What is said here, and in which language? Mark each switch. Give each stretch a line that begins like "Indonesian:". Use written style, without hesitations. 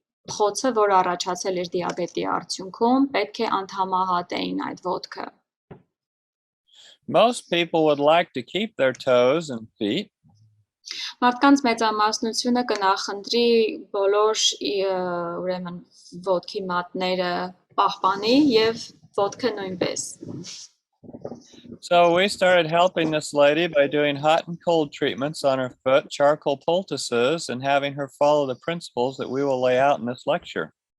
Armenian: խոցը, որ առաջացել էր դիաբետի արդյունքում, պետք է անդամահատեին այդ ոտքը։
English: Most people would like to keep their toes and feet.
Armenian: Մարդկանց մեծամասնությունը կնախընտրի բոլոր ուրեմն ոտքի մատները պահպանի եւ ոտքը նույնպես։
English: So we started helping this lady by doing hot and cold treatments on her foot, charcoal poultices, and having her follow the principles that we will lay out in this lecture.